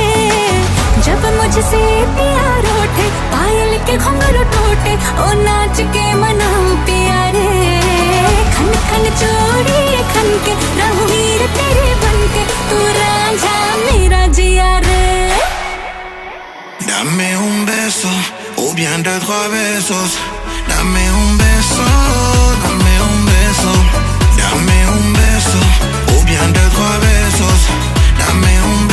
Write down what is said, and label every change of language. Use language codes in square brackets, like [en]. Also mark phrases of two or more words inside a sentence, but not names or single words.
[hi] जब मुझसे प्यार उठे, पायल के घुंघरू टूटे, ओ नाच के मनाओ पिया रे। खन खन चोरी खन के रहूं हीर तेरे बनके, तू रांझा मेरा जिया रे। [es] Dame un beso, o bien de 3 besos. Dame un beso, dame un beso. Dame un beso, o bien de 3 besos. Dame un